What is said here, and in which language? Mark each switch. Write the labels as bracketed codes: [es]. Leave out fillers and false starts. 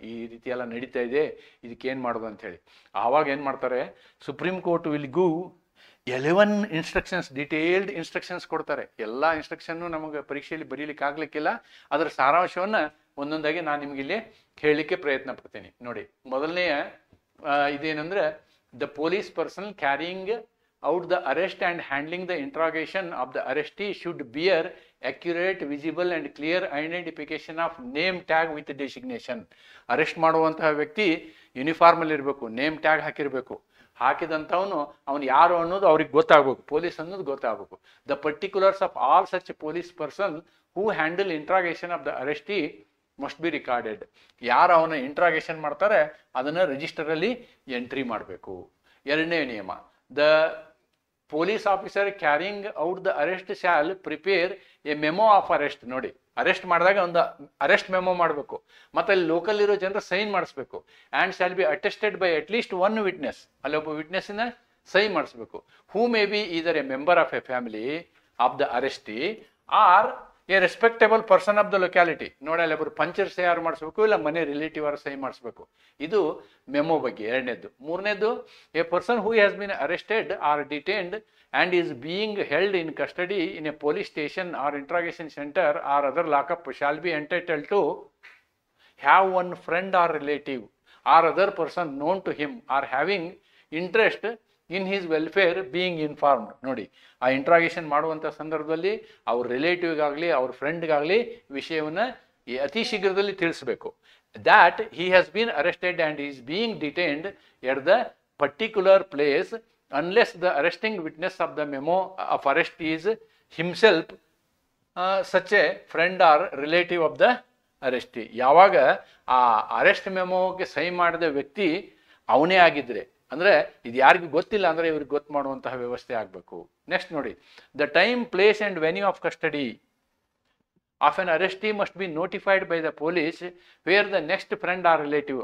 [kn] ಈ ರೀತಿ ಎಲ್ಲ ನಡೀತಾ ಇದೆ, ಇದಕ್ಕೇನು ಮಾಡೋದು ಅಂಥೇಳಿ. ಆವಾಗ ಏನು ಮಾಡ್ತಾರೆ, [en] Supreme Court will give 11 instructions, detailed instructions [kn] ಕೊಡ್ತಾರೆ. ಎಲ್ಲ ಇನ್ಸ್ಟ್ರಕ್ಷನ್ನು ನಮಗೆ ಪರೀಕ್ಷೆಯಲ್ಲಿ ಬರೀಲಿಕ್ಕೆ ಆಗ್ಲಿಕ್ಕಿಲ್ಲ. ಅದರ ಸಾರಾಂಶವನ್ನು ಒಂದೊಂದಾಗಿ ನಾನು ನಿಮಗೆ ಇಲ್ಲಿ ಹೇಳಲಿಕ್ಕೆ ಪ್ರಯತ್ನ ಪಡ್ತೀನಿ. ನೋಡಿ, ಮೊದಲನೆಯ ಇದೇನೆಂದರೆ, [en] The police person carrying out the arrest and handling the interrogation of the arrestee should bear accurate, visible and clear identification of name tag with designation. [kn] Arrest ಮಾಡುವಂತಹ ವ್ಯಕ್ತಿ ಯೂನಿಫಾರ್ಮಲ್ಲಿ ಇರಬೇಕು, ನೇಮ್ ಟ್ಯಾಗ್ ಹಾಕಿರಬೇಕು. ಹಾಕಿದಂಥವನು ಅವನು ಯಾರು ಅನ್ನೋದು ಅವ್ರಿಗೆ ಗೊತ್ತಾಗಬೇಕು, ಪೊಲೀಸ್ ಅನ್ನೋದು ಗೊತ್ತಾಗಬೇಕು. [en] The particulars of all such police person who handle interrogation of the arrestee must be recorded. [kn] ಯಾರು ಅವನ ಇಂಟ್ರಾಗೇಷನ್ ಮಾಡ್ತಾರೆ ಅದನ್ನು ರಿಜಿಸ್ಟರಲ್ಲಿ ಎಂಟ್ರಿ ಮಾಡಬೇಕು. ಎರಡನೇ ನಿಯಮ, [en] The police officer carrying out the arrest shall prepare a memo of arrest. [kn] ನೋಡಿ, ಅರೆಸ್ಟ್ ಮಾಡಿದಾಗ ಒಂದು ಅರೆಸ್ಟ್ ಮೆಮೊ ಮಾಡಬೇಕು ಮತ್ತು ಅಲ್ಲಿ ಲೋಕಲ್ ಇರೋ ಜನರ ಸೈನ್ ಮಾಡಿಸ್ಬೇಕು. [en] And shall be attested by at least 1 witness. [kn] ಅಲ್ಲಿ ಒಬ್ಬ ವಿಟ್ನೆಸ್ಸಿನ ಸೈನ್ ಮಾಡಿಸ್ಬೇಕು. [en] Who may be either a member of a family of the arrestee or a respectable person of the locality. [kn] ನೋಡಿ, ಅಲ್ಲಿ ಒಬ್ಬರು ಪಂಚರ್ ಸಹಿ ಯಾರು ಮಾಡಿಸ್ಬೇಕು, ಇಲ್ಲ ಮನೆ ರಿಲೇಟಿವ್ ಅವರು ಸಹಿ ಮಾಡಿಸ್ಬೇಕು. ಇದು ಮೆಮೊ ಬಗ್ಗೆ ಎರಡನೇದ್ದು. ಮೂರನೇದು, [en] A person who has been arrested or detained and is being held in custody in a police station or interrogation center or other lockup shall be entitled to have one friend or relative or other person known to him or having interest in his welfare being informed. [kn] ನೋಡಿ, ಆ interrogation ಮಾಡುವಂಥ ಸಂದರ್ಭದಲ್ಲಿ ಅವ್ರ ರಿಲೇಟಿವ್ಗಾಗಲಿ ಅವ್ರ ಫ್ರೆಂಡ್ಗಾಗಲಿ ವಿಷಯವನ್ನು ಅತಿ ಶೀಘ್ರದಲ್ಲಿ ತಿಳಿಸಬೇಕು. [en] That he has been arrested and is being detained at the particular place unless the arresting witness of the memo of arrest is himself such a friend or relative of the arrestee. [kn] ಯಾವಾಗ ಆ arrest ಮೆಮೋಗೆ ಸಹಿ ಮಾಡಿದ ವ್ಯಕ್ತಿ ಅವನೇ ಆಗಿದ್ರೆ, ಅಂದರೆ ಇದು ಯಾರಿಗೂ ಗೊತ್ತಿಲ್ಲ ಅಂದರೆ ಇವ್ರಿಗೆ ಗೊತ್ತು ಮಾಡುವಂತಹ ವ್ಯವಸ್ಥೆ ಆಗಬೇಕು. [en] Next ನೋಡಿ, the time, place and venue of custody of an arrestee must be notified by the police where the next friend or relative.